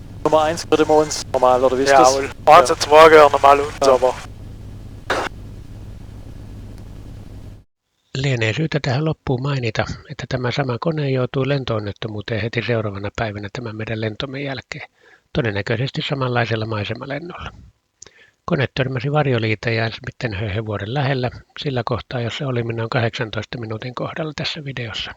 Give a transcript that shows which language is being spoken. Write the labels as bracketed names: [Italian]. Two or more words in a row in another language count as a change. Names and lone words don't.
[German] Nummer 1 würde man uns normal, oder wie ist das? Jawohl. 1 und 2 gehören normal uns, aber [Finnish] Lienee syytä tähän loppuun mainita, että tämä sama kone joutui lentoonnettomuuteen heti seuraavana päivänä tämän meidän lentomme jälkeen, todennäköisesti samanlaisella maisemalennolla. Kone törmäsi varjoliitäjään Smittenhöhevuoren lähellä, sillä kohtaa, jossa olimme noin 18 minuutin kohdalla tässä videossa.